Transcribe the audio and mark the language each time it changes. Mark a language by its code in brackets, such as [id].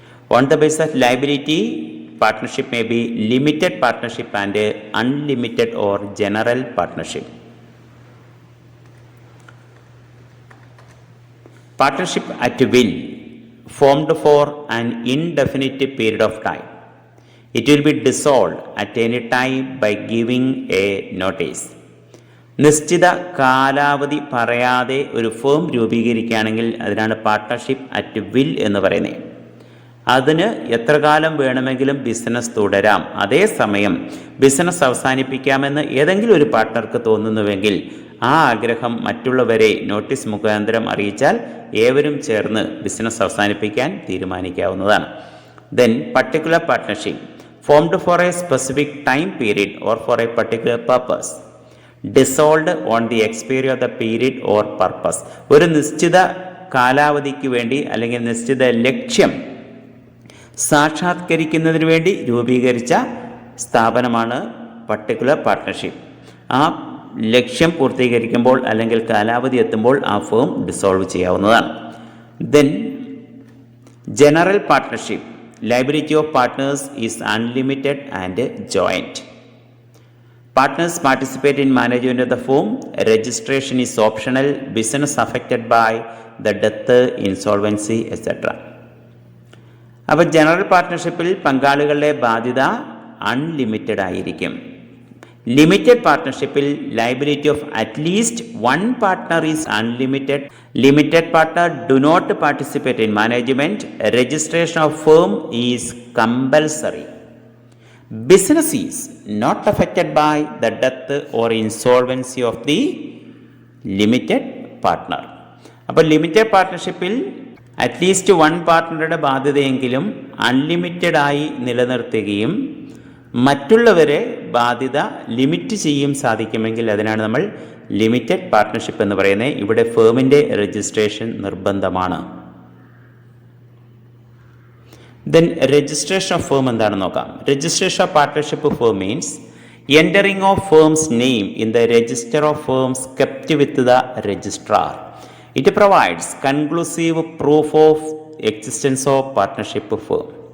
[en] On the basis of liability, partnership may be limited partnership and a unlimited or general partnership. Partnership at will, formed for an indefinite period of time. It will be dissolved at any time by giving a notice. [ml] നിശ്ചിത കാലാവധി പറയാതെ ഒരു firm രൂപീകരിക്കുകയാണെങ്കിൽ അതിനാണ് partnership at will എന്ന് പറയുന്നത്. അതിന് എത്ര കാലം വേണമെങ്കിലും ബിസിനസ് തുടരാം. അതേസമയം ബിസിനസ് അവസാനിപ്പിക്കാമെന്ന് ഏതെങ്കിലും ഒരു പാർട്ട്ണർക്ക് തോന്നുന്നുവെങ്കിൽ ആ ആഗ്രഹം മറ്റുള്ളവരെ നോട്ടീസ് മുഖാന്തരം അറിയിച്ചാൽ ഏവരും ചേർന്ന് ബിസിനസ് അവസാനിപ്പിക്കാൻ തീരുമാനിക്കാവുന്നതാണ്. [en] Then particular partnership formed for a specific time period or for a particular purpose, dissolved on the expiry of the period or purpose. [ml] ഒരു നിശ്ചിത കാലാവധിക്ക് വേണ്ടി അല്ലെങ്കിൽ നിശ്ചിത ലക്ഷ്യം സാക്ഷാത്കരിക്കുന്നതിന് വേണ്ടി രൂപീകരിച്ച സ്ഥാപനമാണ് പർട്ടിക്കുലർ പാർട്ട്ണർഷിപ്പ്. ആ ലക്ഷ്യം പൂർത്തീകരിക്കുമ്പോൾ അല്ലെങ്കിൽ കാലാവധി എത്തുമ്പോൾ ആ ഫേം ഡിസോൾവ് ചെയ്യാവുന്നതാണ്. [en] Then general partnership, liability of partners is unlimited and joint. Partners participate in management of the firm. Registration is optional. Business affected by the death, insolvency, etc. [ml] അപ്പോൾ general പാർട്ട്ണർഷിപ്പിൽ പങ്കാളികളുടെ ബാധ്യത unlimited ആയിരിക്കും. [en] Limited പാർട്ട്ണർഷിപ്പിൽ liability of at least one partner is unlimited. Limited partner do not participate in management. Registration of firm is compulsory. Business is not affected by the death or insolvency of the limited partner. [ml] അപ്പോൾ limited പാർട്ട്ണർഷിപ്പിൽ at least one പാർട്ട്ണറുടെ ബാധ്യതയെങ്കിലും unlimited ആയി നിലനിർത്തുകയും മറ്റുള്ളവരെ ബാധ്യത limit ചെയ്യും സാധിക്കുമെങ്കിൽ അതിനാണ് നമ്മൾ limited partnership എന്ന് പറയുന്നത്. ഇവിടെ ഫേമിൻ്റെ രജിസ്ട്രേഷൻ നിർബന്ധമാണ്. [en] Then registration of firm [ml] എന്താണെന്ന് നോക്കാം. [en] Registration of partnership firm means entering of firm's name in the register of firms kept with the registrar. It provides conclusive proof of existence of partnership firm.